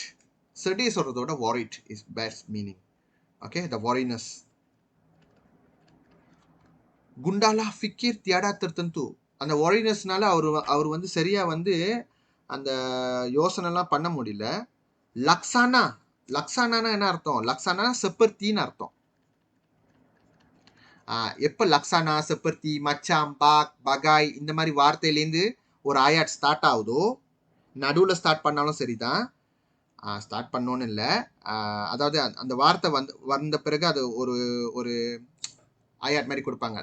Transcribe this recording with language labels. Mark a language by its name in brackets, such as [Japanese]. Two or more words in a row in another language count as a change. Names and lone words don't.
[English] செடி சொல்றதோட worried is best meaning. Okay, the worriness. [Malay] Gundalah fikir tiada tertentu. [Tamil] அந்த worrinessனால அவர் வந்து சரியா வந்து அந்த யோசனைலாம் பண்ண முடியல. லக்ஸானா என்ன அர்த்தம்? லக்ஸானா செப்பர்த்தின்னு அர்த்தம். எப்ப லக்ஸானா, செப்பர்த்தி, மச்சாம், பாக், பகாய் இந்த மாதிரி வார்த்தையிலேருந்து ஒரு ஆயாட் ஸ்டார்ட் ஆகுதோ, நடுவில் ஸ்டார்ட் பண்ணாலும் சரிதான், ஸ்டார்ட் பண்ணோன்னு இல்லை, அதாவது அந்த வார்த்தை வந்த பிறகு அது ஒரு ஒரு ஆயாட் மாதிரி கொடுப்பாங்க.